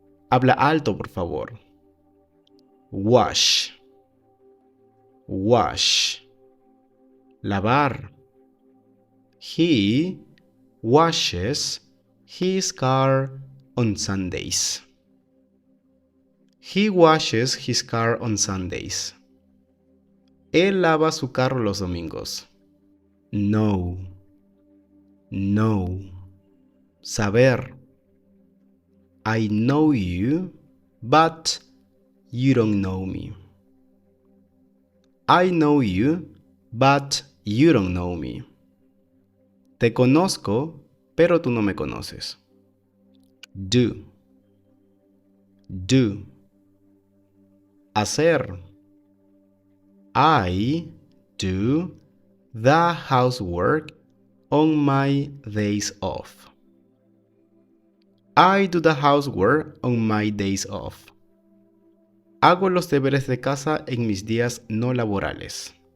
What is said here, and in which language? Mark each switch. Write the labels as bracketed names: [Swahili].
[Spanish] Habla alto, por favor. Wash. Wash. Lavar. [English] He washes his car on Sundays. He washes his car on Sundays. [Spanish] Él lava su carro los domingos. [English] Know. Know. Saber. I know you, but you don't know me. I know you, but you don't know me. [Spanish] Te conozco, pero tú no me conoces. [English] Do. Do. Hacer. I do the housework on my days off. I do the housework on my days off. [Spanish] Hago los deberes de casa en mis días no laborales.